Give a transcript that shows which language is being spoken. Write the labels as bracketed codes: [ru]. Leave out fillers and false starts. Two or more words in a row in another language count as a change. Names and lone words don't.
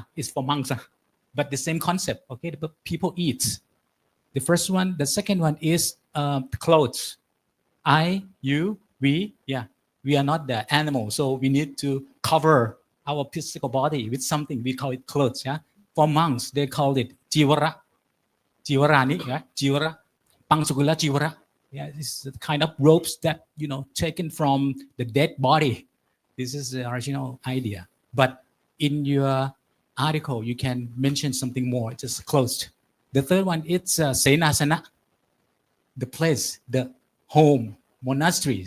[en] It's for monks. But the same concept. Okay. The people eat. The first one, the second one is clothes. I, you, we, yeah, we are not the animal, so we need to cover our physical body with something. We call it clothes. Yeah, for monks they call it jivara. [pi] Jivarani, yeah, jivara, pangsukula jivara. [en] Yeah, it's the kind of ropes that taken from the dead body. This is the original idea. But in your article, you can mention something more. It's just closed. The third one, it's Senasana, the place, the home, monasteries.